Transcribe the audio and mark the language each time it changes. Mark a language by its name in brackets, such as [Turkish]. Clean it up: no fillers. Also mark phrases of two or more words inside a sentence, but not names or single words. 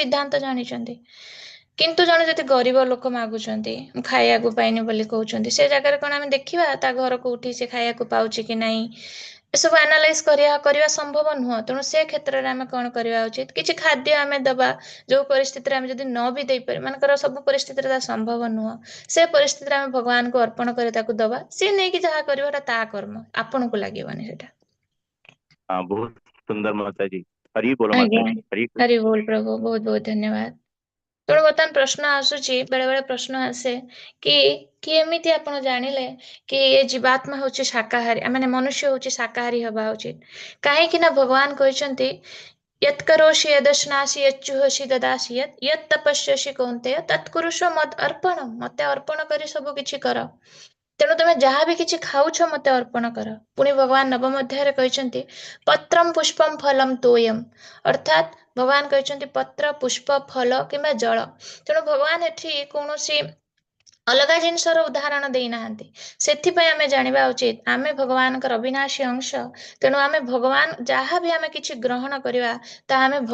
[Odia] ସିଦ୍ଧାନ୍ତ ଜାଣିଛନ୍ତି କିନ୍ତୁ ଜଣେ ଯଦି ଗରିବ ଲୋକ ମାଗୁଛନ୍ତି ଖାଇବାକୁ ପାଇନି ବୋଲି କହୁଛନ୍ତି ସେ ଜାଗାରେ କଣ ଆମେ ଦେଖିବା ତା ଘର କୋଉଠି ସେ ଖାଇବାକୁ ପାଉଛି କି ନାହିଁ ଏସବୁ ଆନାଲାଇଜ କରିବା ସମ୍ଭବ ନୁହଁ ତେଣୁ ସେ କ୍ଷେତ୍ରରେ ଆମେ କଣ କରିବା ଉଚିତ କିଛି ଖାଦ୍ୟ ଆମେ ଦବା ଯୋଉ ପରିସ୍ଥିତିରେ ଆମେ ଯଦି ନ ବି ଦେଇପାରିବା ମାନଙ୍କର ସବୁ ପରିସ୍ଥିତିରେ ତା ସମ୍ଭବ ନୁହଁ ସେ ପରିସ୍ଥିତିରେ ଆମେ ଭଗବାନଙ୍କୁ ଅର୍ପଣ କରି ତାକୁ ଦବା ସିଏ ନେଇକି ଯାହା କରିବ ଏଟା ତା କର୍ମ ଆପଣଙ୍କୁ ଲାଗିବନି ସେଟା [Hindi] हाँ बहुत सुंदर माता जी हरि बोलो [Odia] ଆଜ୍ଞା [Hindi] माता जी हरि कृष्ण [Odia] ହରି ବୋଲ ପ୍ରଭୁ ବହୁତ ବହୁତ ଧନ୍ୟବାଦ ତେଣୁ ବର୍ତ୍ତମାନ ପ୍ରଶ୍ନ ଆସୁଛି ବେଳେ ବେଳେ ପ୍ରଶ୍ନ ଆସେ କି ଏମିତି ଆପଣ ଜାଣିଲେ କି ଏ ଜୀବାତ୍ମା ହଉଛି ଶାକାହାରୀ ମାନେ ମନୁଷ୍ୟ ହଉଛି ଶାକାହାରୀ ହବା ଉଚିତ କାହିଁକି ନା ଭଗବାନ କହିଛନ୍ତି [Sanskrit] यत् करोषि यदश्नासि यच्चुहोषि ददासि यत् तपस्यसि कौन्तेय तत्कुरुषो मद अर्पणम [Odia] मते अर्पण କରି ସବୁ କିଛି କର ତେଣୁ ତମେ ଯାହା ବି କିଛି ଖାଉଛ ମତେ ଅର୍ପଣ କର ପୁଣି ଭଗବାନ ନବମ ଅଧ୍ୟାୟରେ କହିଛନ୍ତି [Sanskrit] पत्रम् पुष्पम् फलम् तोयम् [Odia] ଅର୍ଥାତ୍ ଭଗବାନ କହିଛନ୍ତି ପତ୍ର ପୁଷ୍ପ ଫଳ କିମ୍ବା ଜଳ ତେଣୁ ଭଗବାନ ଏଠି କୌଣସି ଅଲଗା ଜିନିଷର ଉଦାହରଣ ଦେଇନାହାନ୍ତି ସେଥିପାଇଁ ଆମେ ଜାଣିବା ଉଚିତ ଆମେ ଭଗବାନଙ୍କର ଅବିନାଶୀ ଅଂଶ ତେଣୁ ଆମେ ଭଗବାନ ଯାହା ବି ଆମେ କିଛି ଗ୍ରହଣ କରିବା ତାହା ଆମେ